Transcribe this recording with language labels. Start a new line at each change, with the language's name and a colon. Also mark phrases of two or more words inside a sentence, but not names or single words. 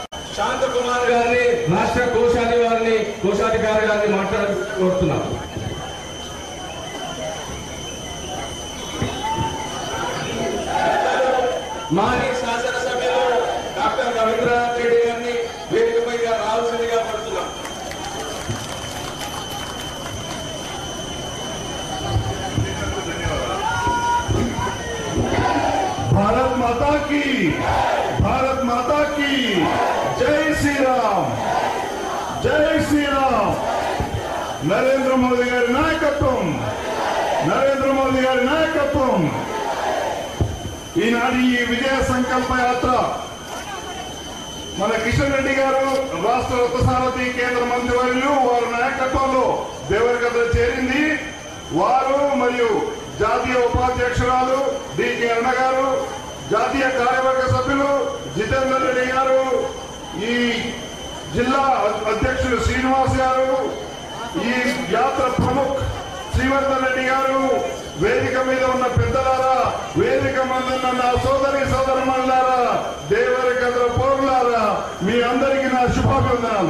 Telugu: శాంతకుమార్ గారిని రాష్ట్ర కోశాధికారి గారిని మాట్లాడుతున్నాం. మాజీ శాసనసభ్యులు డాక్టర్ రవీంద్రనాథ్ రెడ్డి గారిని వేదికపై రావాల్సిందిగా కోరుతున్నాం.
Hindi: भारत माता की जय श्री राम, जय श्री राम.
Telugu: నరేంద్ర మోదీ గారి నాయకత్వం, నరేంద్ర మోదీ గారి నాయకత్వం. ఈనాడు ఈ విజయ సంకల్ప యాత్ర మన కిషన్ రెడ్డి గారు రాష్ట్ర రథసారథి కేంద్ర మంత్రివర్యులు వారి నాయకత్వంలో దేవరకద్ర చేరింది. వారు మరియు జాతీయ ఉపాధ్యక్షురాలు డికే అన్న గారు, జాతీయ కార్యవర్గ సభ్యులు జితేందర్ రెడ్డి గారు, ఈ జిల్లా అధ్యక్షులు శ్రీనివాస్ గారు, ఈ యాత్ర ప్రముఖ్ శ్రీవర్ధన్ రెడ్డి గారు, వేదిక మీద ఉన్న పెద్దలారా, వేదిక మీద ఉన్న నా సోదరి సోదరమణులారా, దేవరకద్ర పౌరులారా, మీ అందరికీ నా శుభాభివందనాలు.